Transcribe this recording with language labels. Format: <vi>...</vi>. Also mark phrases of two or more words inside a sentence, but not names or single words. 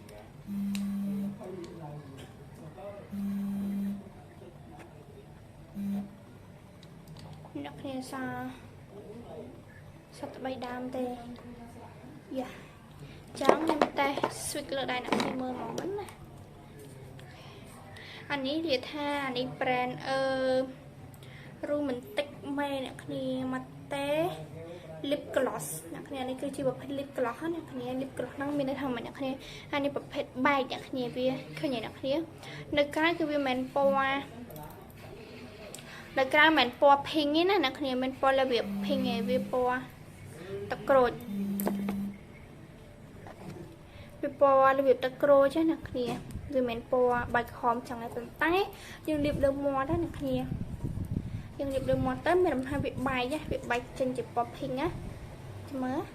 <km>អ្នកគ្នាសត្វ3ដាមទេយ៉ាចាំខ្ញុំតែ switch លើដៃអ្នកគ្នាមើលហ្មងណា អានេះនិយាយថាអានេះ</km> <en>brand romantic</en> <km>មែនអ្នកគ្នាមកទេ</km> <en>lip gloss</en> <km>អ្នកគ្នានេះគឺជាប្រភេទ</km> <en>lip gloss</en> <km>អ្នកគ្នា</km> <en>lip gloss</en> <km>ហ្នឹងមានន័យថាមិនអ្នកគ្នាអានេះប្រភេទបែកអ្នកគ្នាវាឃើញអ្នកគ្នានៅក្រៅគឺវាមិនពណ៌ នៅក្រៅមិនពណ៌ pink ទេណាអ្នកគ្នាមិនពណ៌របៀប pink ទេវាពណ៌ទឹកក្រូចវាពណ៌របៀបទឹកក្រូចណាអ្នកគ្នាវាមិនពណ៌បែកខំចឹងទេប៉ុន្តែយើងលាបលើមាត់ណាអ្នកគ្នាយើងលាបលើមាត់ទៅមានរំខានវាបែកចេញជាពណ៌ pink ណាមើល</km>